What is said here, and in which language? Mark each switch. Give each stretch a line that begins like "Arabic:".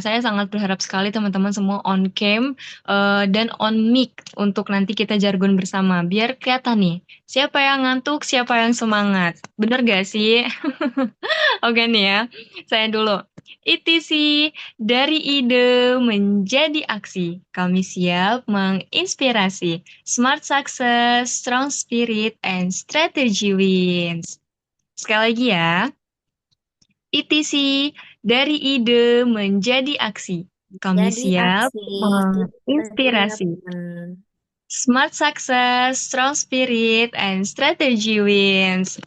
Indonesian: Saya sangat berharap sekali teman-teman semua
English: on cam
Indonesian: dan
English: on mic
Indonesian: untuk nanti kita jargon bersama. Biar kelihatan nih, siapa yang ngantuk, siapa yang semangat. Bener gak sih? Oke nih ya, saya dulu. ITC, dari ide menjadi aksi. Kami siap menginspirasi.
English: Smart success, strong spirit, and strategy wins.
Indonesian: Sekali lagi ya. ITC, dari ide menjadi aksi. Kami Jadi siap aksi kita siap. menginspirasi.
English: Smart success, strong spirit, and strategy wins.